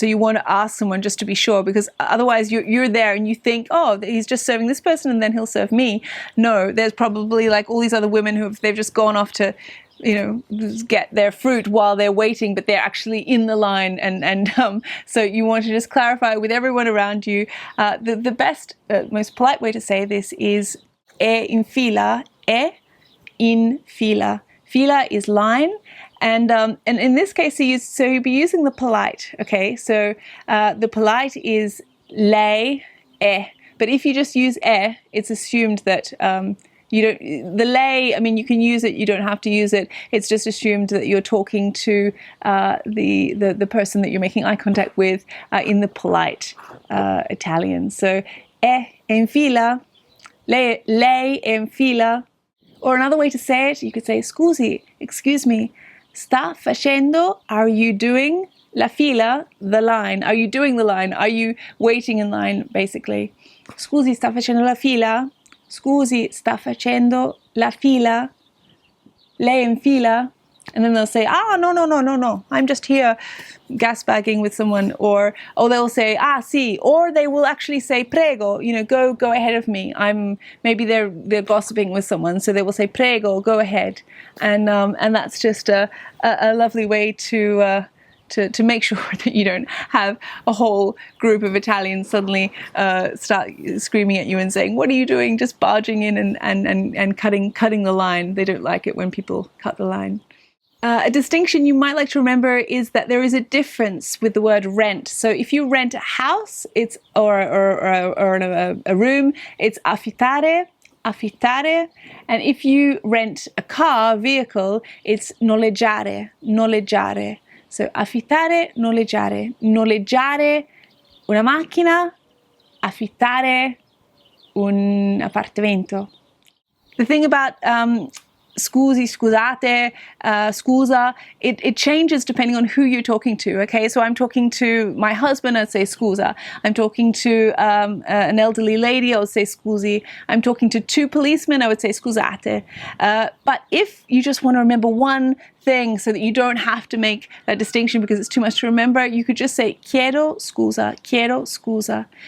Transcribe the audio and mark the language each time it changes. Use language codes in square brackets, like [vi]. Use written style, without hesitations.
[en] So you want to ask someone just to be sure, because otherwise you're there and you think, "Oh, he's just serving this person and then he'll serve me." No, there's probably like all these other women they've just gone off to get their fruit while they're waiting, but they're actually in the line, and so you want to just clarify with everyone around you. The best, most polite way to say this is è in fila, è in fila. Fila is line, and in this case, you'd be using the polite. Okay, so the polite is lei, è, but if you just use è, it's assumed that you don't, the lei, I mean, you can use it, you don't have to use it. It's just assumed that you're talking to the person that you're making eye contact with in the polite Italian. [it] So, è in fila, lei è in fila. [en] Or another way to say it, you could say, "Scusi, excuse me, sta facendo, are you doing, la fila, the line? Are you doing the line? Are you waiting in line, basically? [it] Scusi, sta facendo la fila? Scusi, sta facendo la fila? Lei in fila?" [en] And then they'll say, no, I'm just here gas bagging with someone. Or they'll say, sì. Or they will actually say, prego, go ahead of me. Maybe they're gossiping with someone, so they will say, prego, go ahead. And that's just a lovely way to to make sure that you don't have a whole group of Italians suddenly start screaming at you and saying, what are you doing, just barging in and cutting the line. They don't like it when people cut the line. A distinction you might like to remember is that there is a difference with the word rent. So if you rent a house, it's or a room, it's affittare, affittare. And if you rent a car, vehicle, it's noleggiare, noleggiare. [it] So affittare, noleggiare. Noleggiare una macchina, affittare un appartamento. [en] The thing about scusi, scusate, scusa, it changes depending on who you're talking to, okay? So I'm talking to my husband, I'd say scusa. I'm talking to an elderly lady, I would say scusi. I'm talking to two policemen, I would say scusate. But if you just want to remember one thing so that you don't have to make that distinction because it's too much to remember, you could just say chiedo scusa, chiedo scusa.